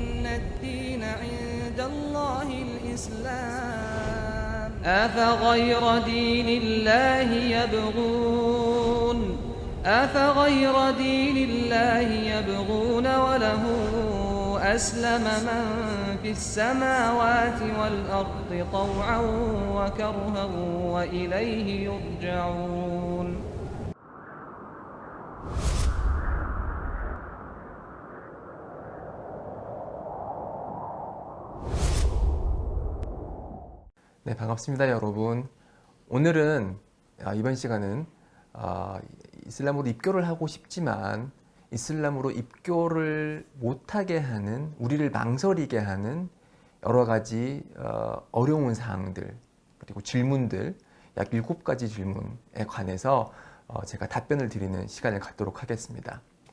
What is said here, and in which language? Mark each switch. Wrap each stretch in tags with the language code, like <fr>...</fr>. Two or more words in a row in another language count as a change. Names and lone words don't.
<ar>الدين عند الله الإسلام أفغير دين الله يبغون وله أسلم من في السماوات والأرض طوعا وكرها وإليه يرجعون.</ar> <ko>네, 반갑습니다, 여러분. 오늘은 이번 시간은 이슬람으로 입교를 하고 싶지만 이슬람으로 입교를 못하게 하는, 우리를 망설이게 하는 여러 가지 어려운 사항들, 그리고 질문들, 약 7가지 질문에 관해서 제가 답변을 드리는 시간을 갖도록 하겠습니다.</ko>